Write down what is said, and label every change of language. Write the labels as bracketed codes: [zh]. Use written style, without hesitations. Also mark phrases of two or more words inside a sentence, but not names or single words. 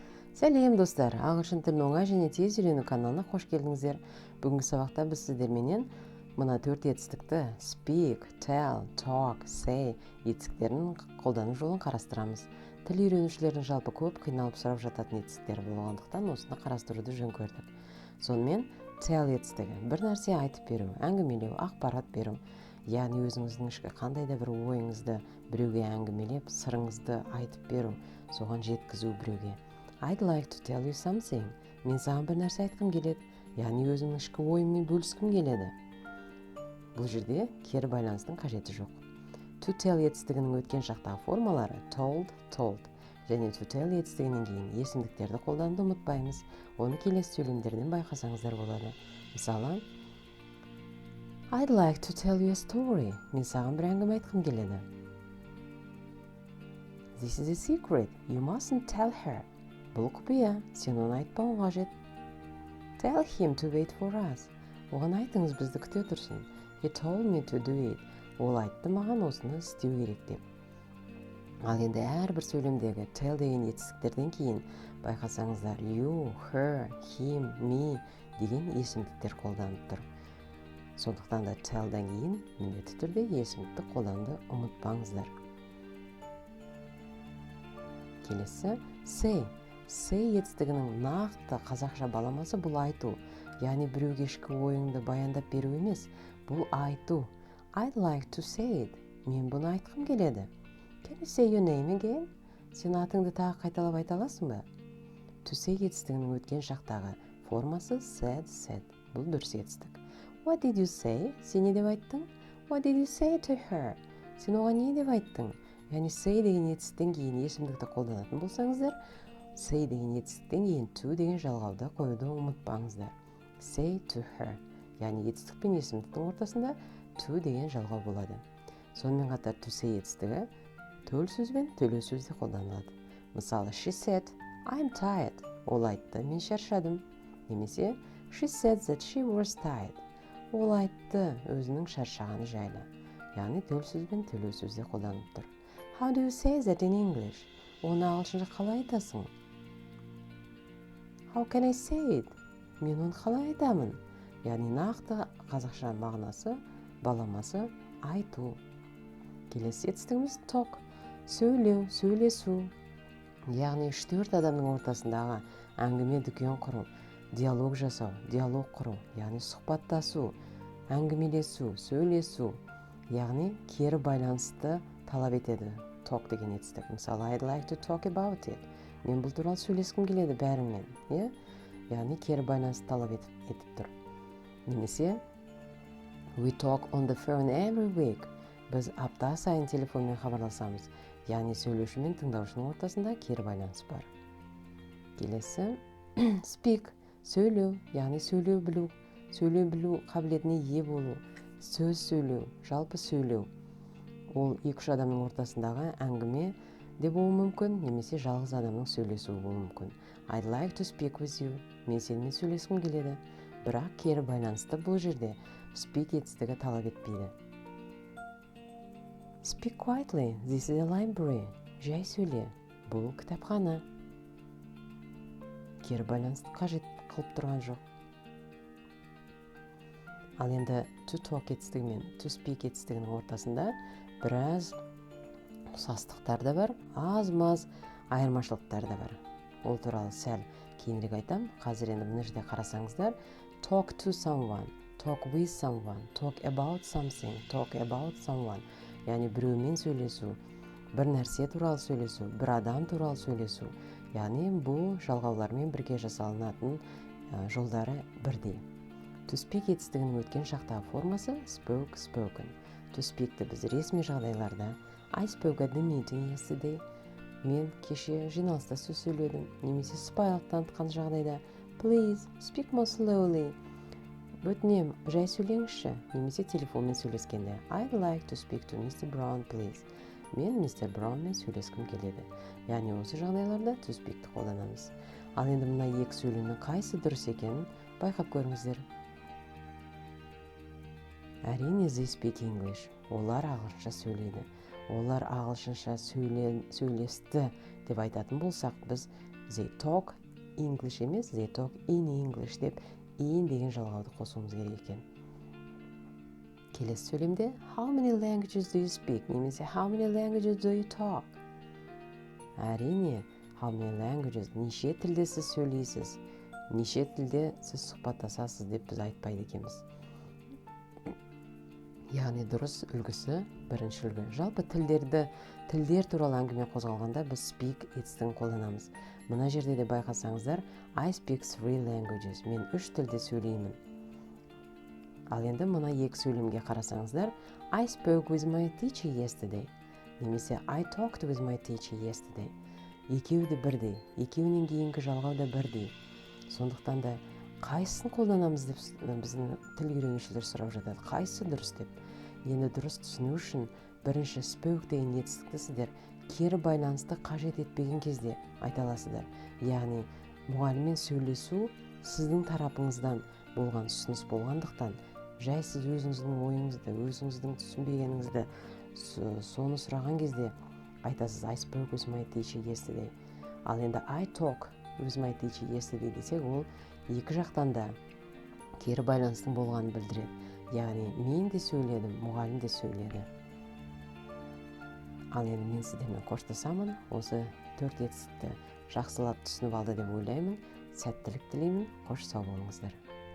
[kk] Сәлем достар, ағылшын тілін оңай және тез үйрену каналына қош келдіңіздер. Бүгінгі сабақта біз сіздерменен мына 4 етістікті [en] speak, tell, talk, say [kk] етістіктерін қолдану жолын қарастырамыз. Тіл үйренушілердің жалпы көп қиналып сұрап жататын етістіктер болғандықтан осыны қарастыруды жөн көрдік. Сонымен tell етістігі бір нәрсе айтып беру, әңгімелеу, ақпарат беру. Яғни өзіңіздің ішкі қандай да бір ойыңызды біреуге әңгімелеп, сырыңызды айтып беру, соған жеткізу біреуге. [en] I'd like to tell you something. [kk] Мен саған бір нәрсе айтқым келеді. Яғни өзімнің ішкі ойыммен бөліскім келеді. Бұл жерде кері байланыстың қажеті жоқ. [en] To tell [kk] етістігінің өткен шақтағы формалары [en] told, told. [kk] Және [en] to tell [kk] етістігінен кейін есімдіктерді қолдануды ұмытпаймыз. Оны келесі сөйлемдерден байқасаңыздар болады. Мысалы, [en] I'd like to tell you a story. [kk] Мен саған бір әңгіме айтқым келеді. [en] This is a secret. You mustn't tell her. [kk] Бұл құпия, сен оны айтпауың қажет. [en] Tell him to wait for us. [kk] Оған айтыңыз бізді күте тұрсын. [en] He told me to do it. [kk] Ол айтты маған осыны істеу керек деп. Ал енді әрбір сөйлемдегі tell деген етістіктерден кейін байқасаңыздар [en] you, her, him, me [kk] деген есімдіктер қолданып тұр. Сондықтан да tellдан кейін міндетті түрде есімдікті қолдануды ұмытпаңыздар. Келесі say. Say етістігінің нақты қазақша баламасы бұл айту. Яғни біреуге ішкі ойыңды баяндап беру емес, бұл айту. [en] I'd like to say it. [kk] Мен бұны айтқым келеді. [en] Can you say your name again? [kk] Сен атыңды тағы қайталап айта аласың ба? [en] To say [kk] етістігінің өткен шақтағы формасы [en] said, said. [kk] Бұл дұрыс етістік. [en] What did you say? [kk] Сен не деп айттың? [en] What did you say to her? [kk] Сен оған не деп айттың? Яғни say деген етістіктен кейін есімдікті қолданатын болсаңыздар, say деген етістіктен кейін to деген жалғауды қоюды ұмытпаңыздар. [en] Say to her. [kk] Яғни етістік пен есімдіктің ортасында to деген жалғау болады. Сонымен қатар to say етістігі төл сөз бен төлеу сөзде қолданылады. Мысалы, [en] she said, I'm tired. [kk] Ол айтты, мен шаршадым. Немесе, [en] she said that she was tired. [kk] Ол айтты, өзінің шаршағаны жайлы. Яғни төл сөз бен төлеу сөзде қолданылып тұр. [en] How do you say that in English? [kk] Оны ағылшынша қалай айтасың? [en] How can I say it? [kk] Мен оны қалай айтамын? Яғни нақты қазақша мағынасы, баламасы айту. Келесі етістігіміз talk. Сөйлеу, сөйлесу. Яғни 3-4 адамның ортасындағы әңгіме дүкен құру, диалог жасау, диалог құру, яғни сұхбаттасу, әңгімелесу, сөйлесу. Яғни кері байланысты талап етеді. Talk деген етістік. Мысалы, [en] I'd like to talk about it. [kk] Мен бұл туралы сөйлескім келеді бәріңмен. Яғни кері байланысты талап етіп тұр. Немесе, [en] we talk on the phone every week. [kk] Біз апта сайын телефонмен хабарласамыз. Яғни сөйлеуші мен тыңдаушының ортасында кері байланыс бар. Келесі, speak. Сөйлеу, яғни сөйлеу білу қабілетіне ие болу, сөз сөйлеу, жалпы сөйлеу. Ол 2-3 адамның ортасындағы әңгіме де болуы мүмкін, немесе жалғыз адамның сөйлесуі болуы мүмкін. [en] I'd like to speak with you. [kk] Мен сенімен сөйлескім келеді. Бірақ кері байланысты бұл жерде speak етістігі талап етпейді. [en] Speak quietly. This is a library. [kk] Жай сөйле. Бұл кітапхана. Кері байланысты қажет қылып тұрған жоқ. Ал енді [en] to talk [kk] етістігі мен [en] to speak [kk] етістігінің ортасында біраз ұқсастықтар да бар, аз-маз айырмашылықтар да бар. Ол туралы сәл кейінірек айтам. Қазір енді мына жерде қарасаңыздар, [en] talk to someone, talk with someone, talk about something, talk about someone. [kk] Яғни біреумен сөйлесу, бір нәрсе туралы сөйлесу, бір адам туралы сөйлесу. Яғни бұл жалғаулармен бірге жасалынатын жолдары бірдей. [en] To speak [kk] етістігінің өткен шақтағы формасы [en] spoke, spoken. To speak'ті [kk] біз ресми жағдайларда [en] I spoke at the meeting yesterday. [kk] Мен кеше жиналыста сөз сөйледім. Немесе сыпайылық танытқан жағдайда [en] please speak more slowly. [kk] Өтінем, жай сөйлеңізші. Немесе телефонмен сөйлескенде [en] I'd like to speak to Mr. Brown, please. [kk] Мен Mr. Brownмен сөйлескім келеді. Яғни осы жағдайларда to speak'ті қолданамыз. Ал енді мына екі сөйлемнің қайсы дұрыс екенін байқап көріңіздер. [en] Әрине they speak English. [kk] Олар ағылшынша сөйлейді. Олар ағылшынша сөйлесті деп айтатын болсақ, біз [en] they talk English [kk] емес, [en] they talk in English [kk] деп in деген жалғауды қосуымыз керек екен. Келесі сөйлемде [en] how many languages do you speak немесе how many languages do you talk? Әрине, how many languages, [kk] неше тілде сіз сөйлейсіз, неше тілде сіз сұхбаттасасыз деп біз айтпайды екенбіз. Яғни дұрыс үлгісі бірінші үлгі. Жалпы тілдер туралы әңгіме қозғалғанда біз speak it's-тің қолданамыз. Мына жерде де байқасаңыздар, [en] I speak 3 languages, [kk] мен 3 тілде сөйлеймін. Ал енді мына екі сөйлемге қарасаңыздар, [en] I spoke with my teacher yesterday, немесе I talked with my teacher yesterday. [kk] Екеуі де бірдей, екеуінен кейінгі жалғау да бірдей. Сондықтан да қайсысын қолданамыз деп біздің тіл үйренушілер сұрап жатады, қайсысы дұрыс деп. Енді дұрыс түсіну үшін бірінші spoke деген етістікті сіздер кері байланысты қажет етпеген кезде айта аласыздар. Яғни мұғаліммен сөйлесу сіздің тарапыңыздан болған ұсыныс болғандықтан, жай сіз өзіңіздің ойыңызды, өзіңіздің түсінбегеніңізді соны сұраған кезде айтасыз [en] I spoke with my teacher yesterday. [kk] Ал енді [en] I talk with my teacher yesterday [kk] десек, ол екі жақтан да кері байланыстың болғанын білдіреді. Яғни мен де сөйледім, мұғалім де сөйледі. Ал енді мен сіздермен қоштасамын. Осы 4 етістікті жақсылап түсініп алды деп ойлаймын. Сәттілік тілеймін. Қош сау болыңыздар.